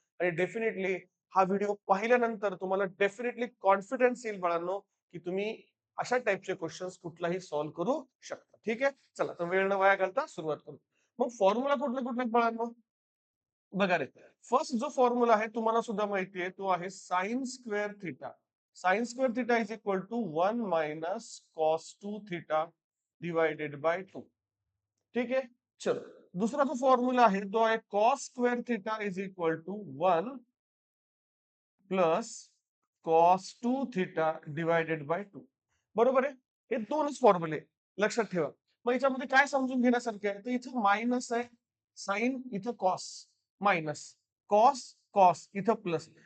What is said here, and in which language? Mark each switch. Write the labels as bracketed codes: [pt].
[mr] आणि डेफिनेटली हा व्हिडिओ पाहिल्यानंतर तुम्हाला डेफिनेटली कॉन्फिडन्स येईल बाळांनो, की तुम्ही अशा टाइपचे क्वेश्चन्स कुठलाही सॉल्व्ह करू शकता. ठीक आहे, चला तर वेळ न वाया घालता सुरुवात करू. मग फॉर्म्युला कुठले कुठले बाळांनो? बघा रे, फर्स्ट जो फॉर्म्युला आहे तुम्हाला सुद्धा माहिती आहे, तो आहे sine square theta. [en] Sine square theta is equal to 1 - cos 2 theta divided by 2. [mr] ठीक आहे, चलो. दूसरा जो फॉर्म्युला आहे तो आहे [en] Cos square theta is equal to 1 + cos 2 theta divided by 2. [mr] बरोबर आहे. हे दोनच फॉर्म्युले लक्षात ठेवा. मग याच्यामध्ये काय समजून घेण्यासारखे आहे, तर इथं मायनस आहे, साइन इथं कॉस, मायनस कॉस कॉस इथं प्लस.